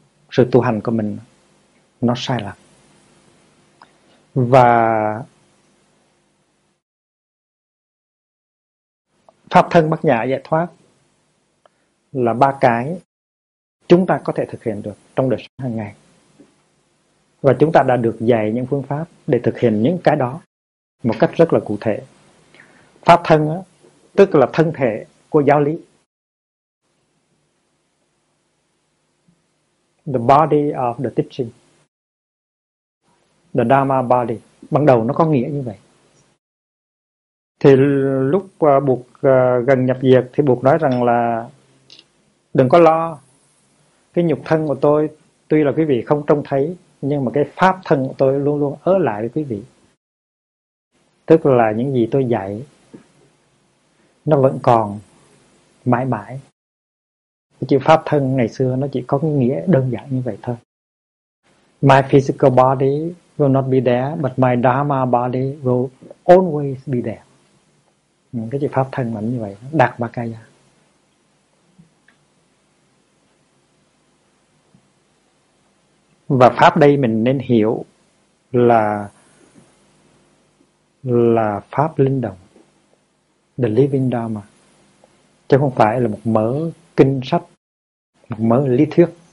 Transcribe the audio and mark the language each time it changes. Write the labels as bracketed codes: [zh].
[vi] Sự tu hành của mình nó sai lầm. Và pháp thân bát nhã giải thoát là ba cái chúng ta có thể thực hiện được trong đời sống hàng ngày. Và chúng ta đã được dạy những phương pháp để thực hiện những cái đó một cách rất là cụ thể. Pháp thân á, tức là thân thể của giáo lý. [en] The body of the teaching. The Dharma body. [vi] Ban đầu nó có nghĩa như vậy. Thì lúc Bụt gần nhập diệt thì Bụt nói rằng là đừng có lo. Cái nhục thân của tôi tuy là quý vị không trông thấy, nhưng mà cái pháp thân của tôi luôn luôn ở lại với quý vị. Tức là những gì tôi dạy nó vẫn còn mãi mãi. Chữ pháp thân ngày xưa nó chỉ có cái nghĩa đơn giản như vậy thôi. [en] My physical body will not be there, but my Dharma body will always be there. [vi] Cái chữ pháp thân mà như vậy, đạt ba cái. Và pháp đây mình nên hiểu là pháp linh động, [en] the living Dharma, [vi] chứ không phải là một mớ kinh sách, một mớ lý thuyết.